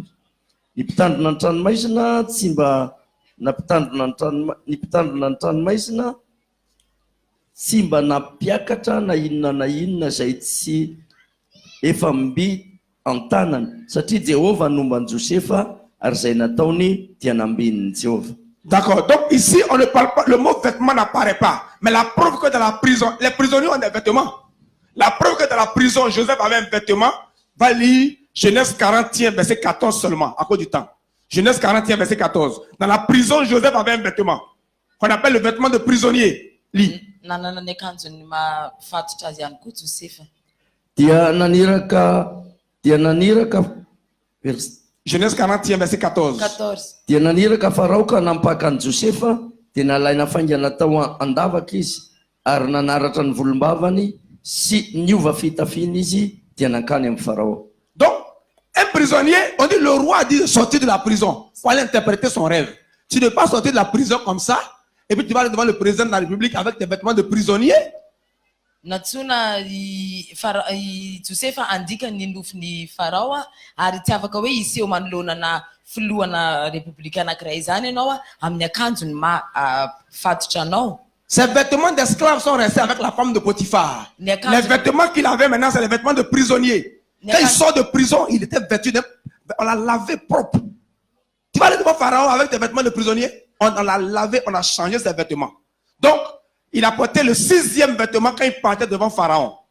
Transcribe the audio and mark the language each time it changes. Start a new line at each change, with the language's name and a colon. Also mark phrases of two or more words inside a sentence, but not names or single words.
Malagasy: Ny mpitandrina ny tranomaizina tsy mba ny tranomaizina tsy mba nampiakatra na inona izay tsy efa mby an-tanany satria Jehovah nomban'i Josefa ary izay nataony dia nambin'ny Jehovah.
French: D'accord. Donc ici, on ne parle pas, le mot vêtement n'apparaît pas. Mais la preuve que dans la prison, les prisonniers ont des vêtements. La preuve que dans la prison, Joseph avait un vêtement, va lire Genèse 41, verset 14 seulement, à cause du temps. Genèse 41, verset 14. Dans la prison, Joseph avait un vêtement, qu'on appelle le vêtement de prisonnier. Lis.
Malagasy: Nanana ny akanjony mafatotra azy ihany koa Josefa. Dia naniraka
French: Genèse 41, verset 14. 14.
Malagasy: Dia naniraka Farao ka nampaka an'i Josefa dia nalaina faingana tao andavaka izy ary nanaratra ny volombavany sy niova fitafiana izy dia nankany amin'ny Farao.
French: Donc, un prisonnier, on dit le roi dit de sortir de la prison. Il faut aller interpréter son rêve. Tu ne peux pas sortir de la prison comme ça, et puis tu vas aller devant le président de la République avec tes vêtements de prisonnier.
Malagasy: Natsona Josefa andika ny nofin'ny Farao ary tsy afaka hoe iseho manoloana filohana republika anankiray zany ianao amin'ny akanjony fatotra anao.
French: Ces vêtements d'esclaves sont restés avec la femme de Potiphar. Les vêtements qu'il avait maintenant, c'est les vêtements de prisonnier. Quand il sort de prison, il était vêtu, on l'a lavé propre. Tu vas aller devant Pharaon avec tes vêtements de prisonnier, on l'a lavé, on a changé ses vêtements. Donc, il a porté le 6e vêtement quand il partait devant Pharaon.